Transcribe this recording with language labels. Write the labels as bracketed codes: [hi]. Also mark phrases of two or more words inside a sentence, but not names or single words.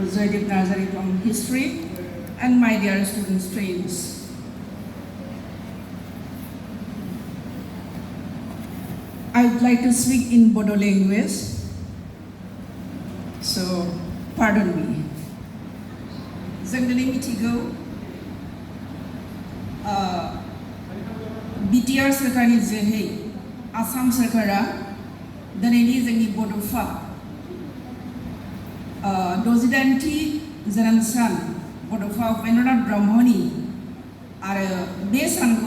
[en] Zoydeep Nazari from History, and my dear student friends. I would like to speak in Bodo language, so pardon me. [brx] Zangdani mitigo, BTR सरकारनि जोहै आसाम सरकारा दिनैनि जोंनि बड'फा 68थि जोनोम सान बड'फा उपेन्द्रनाथ ब्रह्मनि आरो बे सानखौ